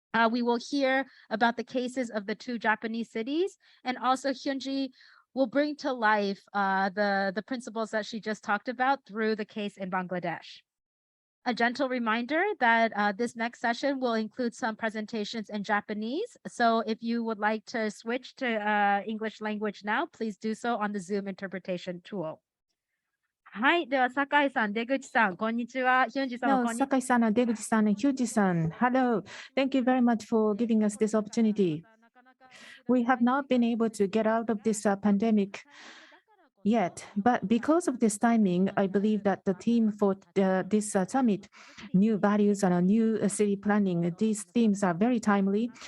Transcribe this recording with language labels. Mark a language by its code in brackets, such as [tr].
[en] We will hear about the cases of the two Japanese cities, and also Hyunji will bring to life the principles that she just talked about through the case in Bangladesh. A gentle reminder that this next session will include some presentations in Japanese. So if you would like to switch to English language now, please do so on the Zoom interpretation tool. [ja] はい。では、酒井さん、出口さん、こんにちは。ヒュンジさんも [en] No, [ja] こんにちは。 [en] Sakai-san and Deguchi-san and Hyuji-san, hello. Thank you very much for giving us this opportunity. We have not been able to get out of this pandemic yet, but because of this timing, I believe that the theme for this summit, new values and a new city planning, these themes are very timely.